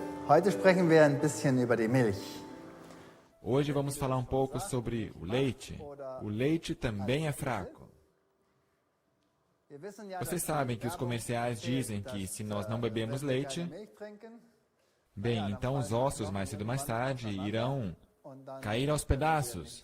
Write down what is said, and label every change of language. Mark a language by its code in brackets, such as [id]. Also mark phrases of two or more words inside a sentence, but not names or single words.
[de] Heute sprechen wir ein bisschen über die Milch. [pt] Hoje vamos falar um pouco sobre o leite. O leite também é fraco. Vocês sabem que os comerciais dizem que se nós não bebemos leite, bem, então os ossos mais cedo ou mais tarde irão cair aos pedaços.